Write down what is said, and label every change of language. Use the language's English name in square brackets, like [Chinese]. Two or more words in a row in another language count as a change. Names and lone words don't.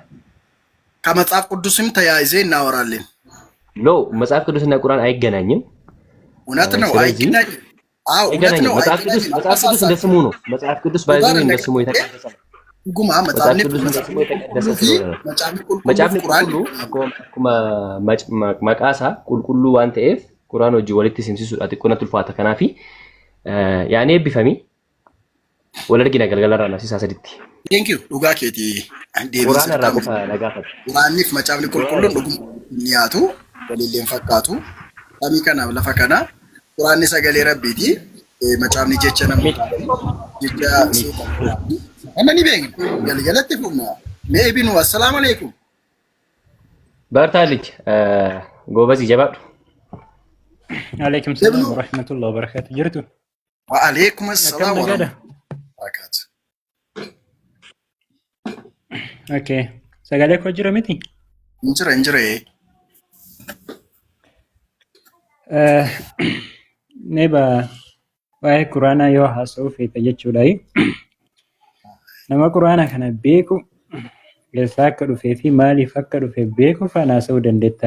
[Amharic] ከመጽሐፍ ቅዱስም ተያይዘ እናወራለን። ሎ መጽሐፍ ቅዱስና ቁርአን አይገናኝም። እውነት ነው አይገናኝም። አዎ እውነት ነው። መጽሐፍ ቅዱስ እንደ ስሙ ነው። መጽሐፍ ቅዱስ ባይዘው እንደ ስሙ የተቀደሰ ነው። ጉማ መጽሐፍ ቅዱስ እንደ ስሙ የተቀደሰ ስለሆነ ነው። መጽሐፍni [Oromo] qulqulluu akkuma maqaasaa qulqulluu waan ta'eef quraan hojii walitti simsiisuudha xiqqoo natti ulfaata kanaafi yaani eebbifami wal argina galgalarraa nafsisaa saditti. [English] Thank you. [Oromo] Dhugaa keetii quraan irraa qofa nagaafata. Quraanniif macaafni qulqulluun dhuguma nyaatu walillee fakkaatu. Samii kanaaf lafa kana quraanni sagalee rabbiiti. Macaafni jecha namoota jecha ana ni beekna galgalatti fufna. [Arabic] Mee ibnu السلام عليكم. [Oromo] Bartaallich goobazii jabaadhu. [Arabic] عليكم السلام ورحمة الله وبركاته. Jirtu? وعليكم السلام ورحمة الله وبركاته. [Oromo] Okay. Sagalee koo jira miti? Injira. Neba waa'ee quraanaa yoo haasa'uu feeta jechuudha. Nama quraana kana beeku eessaa akka dhufee fi maaliif akka dhufe beeku faana haasa'uu dandeettaa?